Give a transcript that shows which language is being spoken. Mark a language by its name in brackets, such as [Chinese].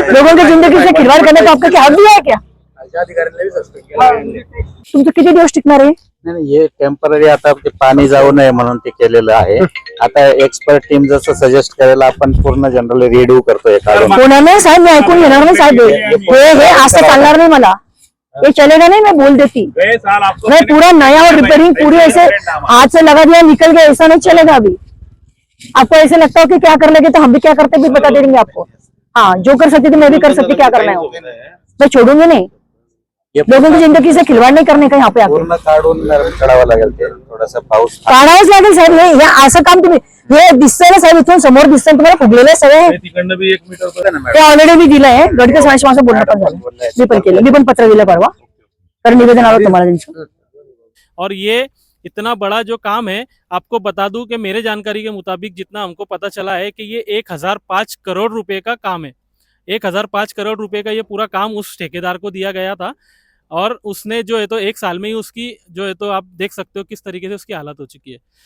[Hindi] लोगों की जिंदगी से खिलवाड़ करने का आपका क्या हक दिया है क्या? [Marathi] तुमचं किती दिवस टिकणार आहे? नाही हे टेम्पररी आता ते पाणी जाऊ नये म्हणून ते केलेलं आहे. आता एक्सपर्ट टीम जसं सजेस्ट करेल आपण पूर्ण जनरली रिड्यू करतोय काढून. कोणाने साहेब, मी ऐकून घेणार नाही साहेब, हे असं चालणार [Hindi] नहीं मला, ये चलेगा नहीं, मैं बोल देती, मैं पूरा नया और रिपेयरिंग पूरी ऐसे हाथ से लगा दिया निकल गया, ऐसा नहीं चलेगा अभी। आपको ऐसे लगता हो कि क्या कर लेंगे तो हम भी क्या करते भी बता देंगे आपको। हाँ, जो कर सकती थी मैं भी कर सकती, क्या करना है वो मैं छोड़ूंगी नहीं, लोगों की जिंदगी से खिलवाड़ नहीं करने का यहाँ पे आके। [Marathi] पूर्ण काढून काढावं लागेल ते थोडासा पाऊस. काढावंच लागेल साहेब, हे असं काम तुम्ही, हे दिसतंय ना साहेब, इथून समोर दिसतंय तुम्हाला, फुगलेलं सगळे, तिकडनं बी 1 मीटर ते ऑलरेडी मी दिलंय, गडकरी साहेबांशी माझं बोलणं पण झालं, मी पण केलं, मी पण पत्र दिलं परवा, कारण निवेदन आलं तुम्हाला त्यांचं। [Hindi] और ये इतना बड़ा जो काम है, आपको बता दूं कि मेरे जानकारी के मुताबिक जितना हमको पता चला है कि ये 1005 करोड़ रुपए का काम है। 1005 करोड़ रुपए का ये पूरा काम उस ठेकेदार को दिया गया था, और उसने जो है तो 1 साल में ही उसकी जो है तो आप देख सकते हो किस तरीके से उसकी हालत हो चुकी है।